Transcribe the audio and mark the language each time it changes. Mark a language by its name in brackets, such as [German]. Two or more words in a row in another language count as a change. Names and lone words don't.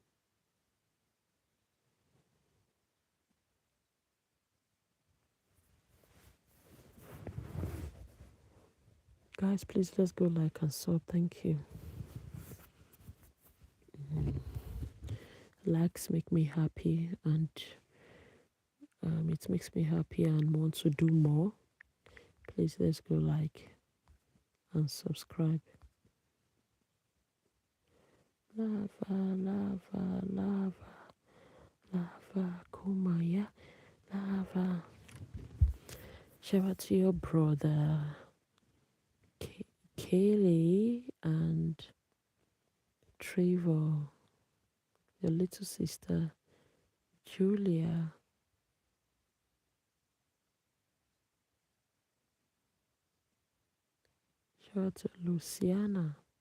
[English] Guys, please let's go like and sub. Thank you. Likes make me happy, and it makes me happy and want to do more. Please let's go like and subscribe. Lava, lava, lava, lava, kumaya, lava. Shout out to your brother Kaylee and Trevor, your little sister Julia. Shout out to Luciana.